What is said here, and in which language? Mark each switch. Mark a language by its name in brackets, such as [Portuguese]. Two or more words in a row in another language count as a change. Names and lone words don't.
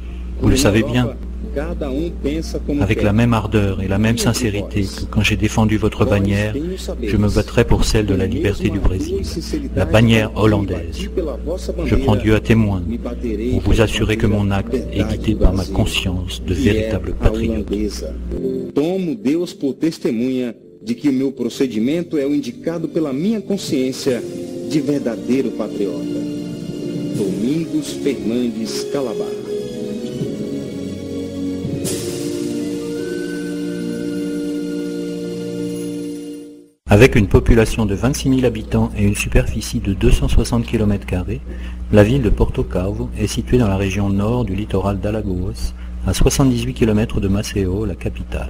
[French] Vous le savez bien, avec la même ardeur et la même sincérité que quand j'ai défendu votre bannière, je me battrai pour celle de la liberté du Brésil, la bannière hollandaise. Je prends Dieu à témoin pour vous assurer que mon acte est guidé par ma conscience de véritable patriote. [Portuguese] Tomo Deus por testemunha de que o meu procedimento é o indicado pela minha consciência de verdadeiro patriota. Domingos Fernandes Calabar. [French] Avec une population de 26 000 habitants et une superficie de 260 km², la ville de Porto Calvo est située dans la région nord du littoral d'Alagoas, à 78 km de Maceió, la capitale.